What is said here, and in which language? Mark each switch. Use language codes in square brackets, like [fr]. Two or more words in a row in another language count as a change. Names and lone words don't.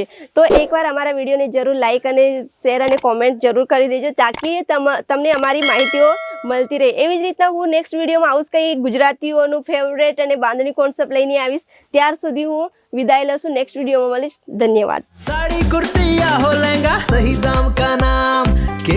[gu] તો એકવાર અમારા વિડીયોને જરૂર લાઇક અને શેર અને કોમેન્ટ જરૂર કરી દેજો, તાકી તમને અમારી માહિતીઓ મળતી રહે. એવી જ રીતના હું નેક્સ્ટ વિડીયોમાં આવું કંઈ ગુજરાતીઓનું ફેવરેટ અને બાંધણી કોન્સેપ્ટ લઈને આવીશ. ત્યાર સુધી હું વિદાય લઉં છું. નેક્સ્ટ વિડીયોમાં મળીશ. ધન્યવાદ. [hi] साड़ी कुर्ती या हो लहंगा, सही दाम का नाम